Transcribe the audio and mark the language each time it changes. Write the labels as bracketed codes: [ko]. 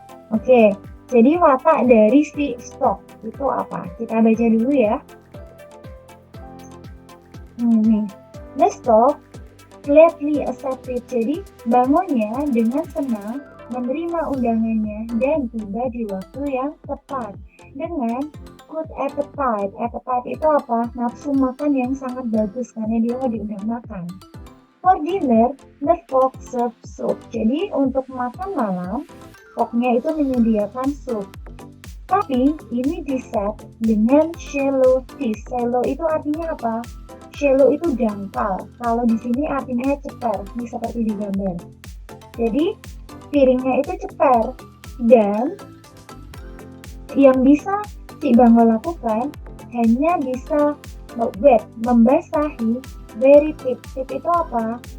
[id] Oke, jadi watak dari si stock itu apa? Kita baca dulu ya. Nih. [en] The stock gladly accepted. [id] Jadi bangunnya dengan senang menerima undangannya dan tiba di waktu yang tepat dengan [en] good appetite. [id] Appetite itu apa? Nafsu makan yang sangat bagus karena dia diundang makan. [en] For dinner, the fox served soup. [id] Jadi untuk makan malam, foxnya itu menyediakan sup. Tapi ini di-set dengan shallow fish. Shallow itu artinya apa? Shallow itu dangkal. Kalau di sini artinya ceper, ini seperti di gambar. Jadi piringnya itu ceper dan yang bisa si Bango lakukan hanya bisa membasahi very tip. Tip itu apa?